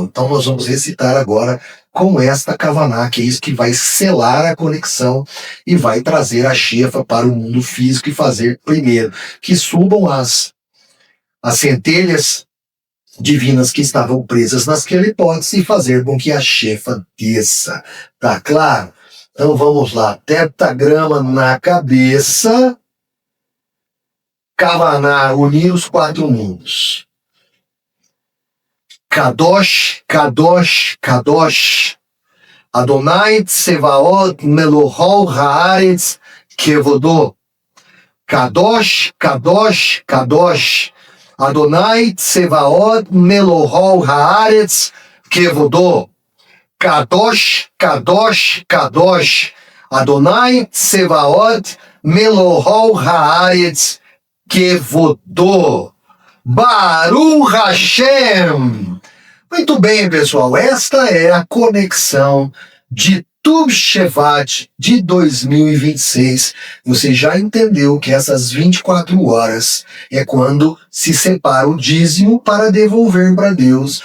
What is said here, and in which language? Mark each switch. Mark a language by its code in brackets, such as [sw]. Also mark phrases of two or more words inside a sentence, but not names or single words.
[pt] Então nós vamos recitar agora com esta Kavaná, que é isso que vai selar a conexão e vai trazer a chefa para o mundo físico e fazer primeiro que subam as centelhas divinas que estavam presas naquela hipótese e fazer com que a chefa desça. Tá claro? Então vamos lá. Tetragrama na cabeça. Kavaná, unir os 4 mundos. [he] קדוש, קדוש, קדוש. אדוני צבאות מלא כל הארץ כבודו. קדוש, קדוש, קדוש. אדוני צבאות מלא כל הארץ כבודו. קדוש, קדוש, קדוש. אדוני צבאות מלא כל הארץ כבודו. ברוך השם. [pt] Muito bem, pessoal. Esta é a conexão de Tu Shevat de 2026. Você já entendeu que essas 24 horas é quando se separa o dízimo para devolver para Deus.